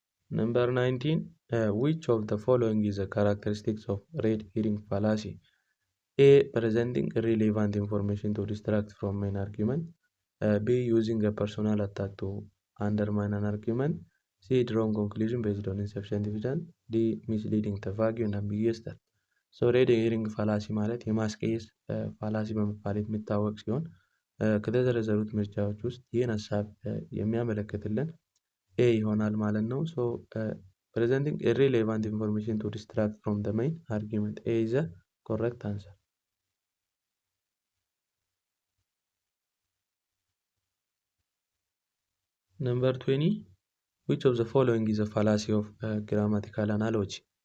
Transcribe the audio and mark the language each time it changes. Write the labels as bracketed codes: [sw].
[en] Number 19. Which of the following is a characteristics of red herring fallacy? A. Presenting irrelevant information to distract from main argument. B. Using a personal attack to undermine an argument. C. Drawing conclusion based on insufficient evidence. D. Misleading the vague and ambiguous term. [am] So red herring ፋላሲ ማለት የማስቀየስ ፋላሲ በመባል የሚታወቅ ሲሆን ከተዘረዘሩት ምርጫዎች ውስጥ ይህን ሀሳብ የሚያመለክትልን ኤ ይሆናል ማለት ነው። [en] ሶ presenting irrelevant information to distract from the main argument. A is the correct answer. Number 20. Which of the following is a fallacy of grammatical analogy?